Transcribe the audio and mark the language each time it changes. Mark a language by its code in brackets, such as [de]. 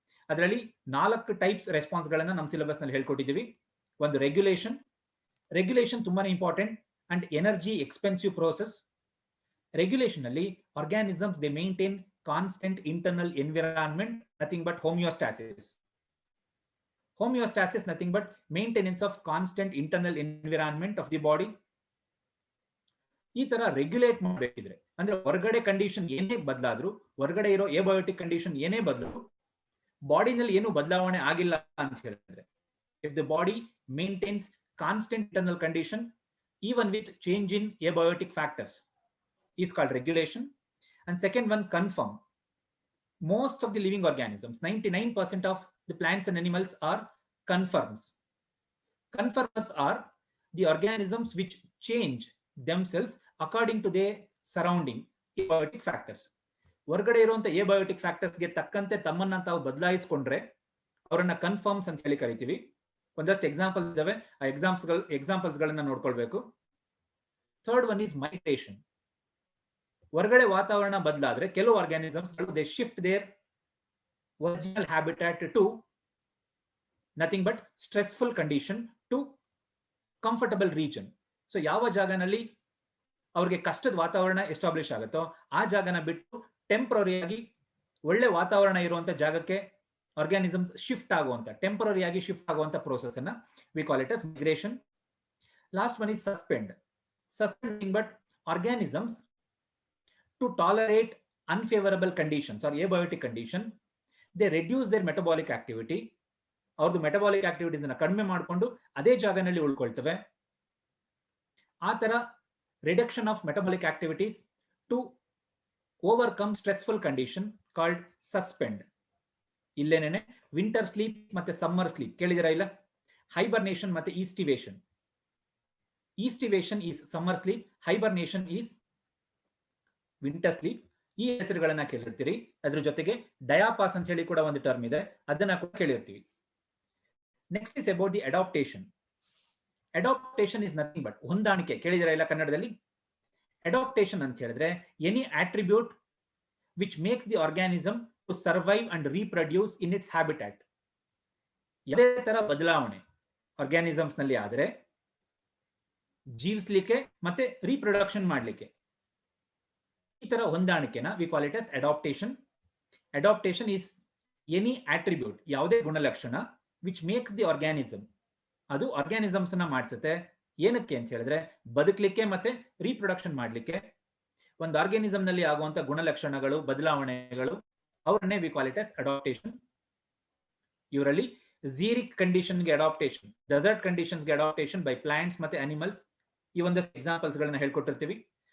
[kn] ಅದರಲ್ಲಿ 4 types response ಗಳನ್ನ ನಮ್ಮ ಸಿಲೆಬಸ್ ನಲ್ಲಿ ಹೇಳ್ಕೊಟ್ಟಿದ್ದೀವಿ. [en] ಒಂದು ರೆಗ್ಯುಲೇಷನ್ ತುಂಬಾನೇ important and energy expensive process. Regulation ಅಲ್ಲಿ organisms they maintain constant internal environment, nothing but homeostasis. Homeostasis nothing but maintenance of constant internal environment of the body. [kn] ಈ ತರ regulate ಮಾಡಬೇಕಿದ್ರೆ ಅಂದ್ರೆ ಹೊರಗಡೆ ಕಂಡೀಷನ್ ಏನೇ ಬದಲಾದ್ರೂ, ಹೊರಗಡೆ ಇರೋ ಎಬಯೋಟಿಕ್ ಕಂಡೀಷನ್ ಏನೇ ಬದಲಾದ್ರೂ ಬಾಡಿನಲ್ಲಿ ಏನು ಬದಲಾವಣೆ ಆಗಿಲ್ಲ ಅಂತ ಹೇಳಿದ್ರೆ, [en] If the body maintains constant internal condition even with change in abiotic factors is called regulation. And second one, confirm. Most of the living organisms, 99% of the plants and animals are conforms. Conformers are the organisms which change themselves according to their surrounding abiotic factors. [kn] ಹೊರಗಡೆ ಇರುವಂತ ಎಬಯೋಟಿಕ್ ಫ್ಯಾಕ್ಟರ್ಸ್ಗೆ ತಕ್ಕಂತೆ ತಮ್ಮನ್ನ ತಾವು ಬದಲಾಯಿಸಿಕೊಂಡ್ರೆ ಅವರನ್ನ confirms ಅಂತ ಹೇಳಿ ಕರಿತೀವಿ. ಒಂದಷ್ಟು ಎಕ್ಸಾಂಪಲ್ಸ್ ಇದಾವೆ, ಆ ಎಕ್ಸಾಂಪಲ್ಸ್ ಗಳನ್ನ ನೋಡ್ಕೊಳ್ಬೇಕು. [en] Third one is migration. [kn] ಹೊರಗಡೆ ವಾತಾವರಣ ಬದಲಾದ್ರೆ ಕೆಲವು [en] Organisms they shift their original habitat to nothing but stressful condition to comfortable region. [kn] So ಯಾವ ಜಾಗನಲ್ಲಿ ಅವ್ರಿಗೆ ಕಷ್ಟದ ವಾತಾವರಣ ಎಸ್ಟಾಬ್ಲಿಷ್ ಆಗುತ್ತೋ ಆ ಜಾಗನ ಬಿಟ್ಟು ಟೆಂಪ್ರರಿಯಾಗಿ ಒಳ್ಳೆ ವಾತಾವರಣ ಇರುವಂತ ಜಾಗಕ್ಕೆ ಆರ್ಗ್ಯಾನಿಸಮ್ಸ್ ಶಿಫ್ಟ್ ಆಗುವಂತ, ಟೆಂಪರರಿಯಾಗಿ ಶಿಫ್ಟ್ ಆಗುವಂತ ಪ್ರೋಸೆಸ್ ಅನ್ನ [en] We call it as migration. Last one is suspend. Suspending but organisms to tolerate unfavorable conditions or abiotic condition, they reduce their metabolic activity. [kn] ಅವ್ರದ್ದು ಮೆಟಬಾಲಿಕ್ ಆಕ್ಟಿವಿಟೀಸ್ ಅನ್ನ ಕಡಿಮೆ ಮಾಡಿಕೊಂಡು ಅದೇ ಜಾಗನಲ್ಲಿ ಉಳ್ಕೊಳ್ತವೆ. [en] ಆ ತರ reduction of metabolic activities to overcome stressful condition called suspend. [kn] ಇಲ್ಲೇನೇನೆ winter sleep ಮತ್ತೆ summer sleep ಕೇಳಿದಿರಾ ಇಲ್ಲ? Hibernation ಮತ್ತೆ ಈಸ್ಟಿವೇಷನ್. [en] Aestivation is summer sleep, hibernation is winter sleep. [kn] ಈ ಹೆಸರುಗಳನ್ನ ಕೇಳಿರ್ತೀರಿ. ಅದ್ರ ಜೊತೆಗೆ ಡಯಾಪಾಸ್ ಅಂತ ಹೇಳಿ ಕೂಡ ಒಂದು ಟರ್ಮ್ ಇದೆ, ಅದನ್ನ ಕೂಡ ಕೇಳಿರ್ತೀವಿ. [en] Next is about the adaptation. Adaptation is nothing but ಹೊಂದಾಣಿಕೆ. [kn] ಕೇಳಿದಿರಾ ಇಲ್ಲ ಕನ್ನಡದಲ್ಲಿ? [en] adaptation [kn] ಅಂತ ಹೇಳಿದ್ರೆ [en] Any attribute which makes the organism to survive and reproduce in its habitat. [kn] ಯಾವುದೇ ತರ ಬದಲಾವಣೆ ಆರ್ಗ್ಯಾನಿಸಮ್ಸ್ ನಲ್ಲಿ ಆದ್ರೆ ಜೀವಿಸ್ಲಿಕ್ಕೆ ಮತ್ತೆ ರೀಪ್ರೊಡಕ್ಷನ್ ಮಾಡ್ಲಿಕ್ಕೆ, ಈ ತರ ಹೊಂದಾಣಿಕೆನ [en] We call it as adaptation. Adaptation is any attribute, [kn] ಯಾವುದೇ ಗುಣಲಕ್ಷಣ [en] which makes the organism, [kn] ಅದು ಆರ್ಗ್ಯಾನಿಸಮ್ಸ್ ಅನ್ನ ಮಾಡಿಸುತ್ತೆ. ಏನಕ್ಕೆ ಅಂತ ಹೇಳಿದ್ರೆ ಬದುಕಲಿಕ್ಕೆ ಮತ್ತೆ ರೀಪ್ರೊಡಕ್ಷನ್ ಮಾಡ್ಲಿಕ್ಕೆ. ಒಂದು ಆರ್ಗ್ಯಾನಿಸಮ್ ನಲ್ಲಿ ಆಗುವಂತ ಗುಣಲಕ್ಷಣಗಳು, ಬದಲಾವಣೆಗಳು, ಅವರನ್ನೇ [en] We call it as adaptation. [kn] ಇವರಲ್ಲಿ ಝೀರಿಕ್ ಕಂಡೀಷನ್ಗೆ adaptation, dessert ಕಂಡೀಷನ್ಸ್ಗೆ adaptation by plants ಮತ್ತೆ ಅನಿಮಲ್ಸ್, ಈ ಒಂದಷ್ಟು ಎಕ್ಸಾಂಪಲ್ಸ್ ಗಳನ್ನ ಹೇಳ್ಕೊಟ್ಟಿರ್ತೀವಿ.